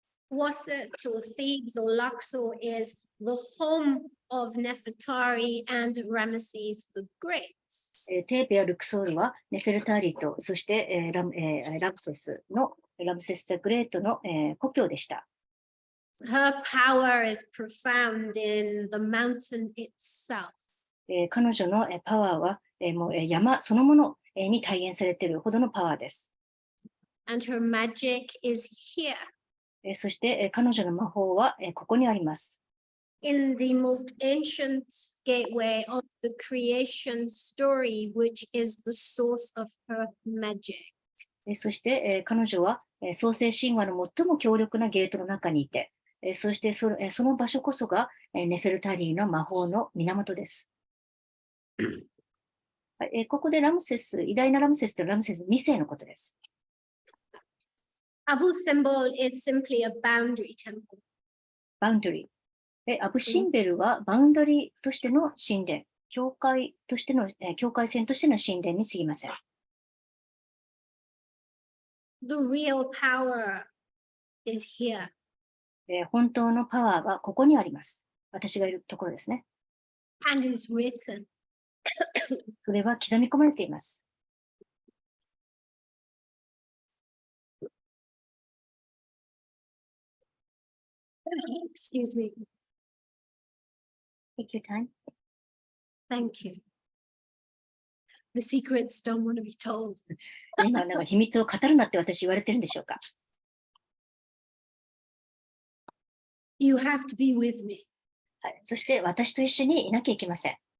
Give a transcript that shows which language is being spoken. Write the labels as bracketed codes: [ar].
[en] Wasit or Thebes or Luxor is the home of Nefertari and Ramesses the Great. [ja] テーペやルクソールはネフェルターリと、そして、ラムセスザ・グレートの、故郷でした。 [en] Her power is profound in the mountain itself. [ja] 彼女のパワーはもう山そのものに体現されているほどのパワーです。 [en] And her magic is here. [ja] そして彼女の魔法はここにあります。 [en] In the most ancient gateway of the creation story, which is the source of her magic. [ja] そして彼女は創世神話の最も強力なゲートの中にいて、そしてその場所こそがネフェルタリーの魔法の源です。ここでラムセス、偉大なラムセスとラムセス2世のことです。 [en] Abu Simbel is simply a boundary temple. [ja] バウンダリー。アブシンベルはバウンダリーとしての神殿、境界線としての神殿に過ぎません。 [en] The real power is here. [ja] 本当のパワーはここにあります。私がいるところですね。 [en] And is written. [ja] それは刻み込まれています。 [en] Excuse me. Take your time. Thank you. The secrets don't want to be told. [ja] 今、なんか秘密を語るなって私言われてるんでしょうか。 [en] You have to be with me. [ja] はい、そして私と一緒にいなきゃいけません。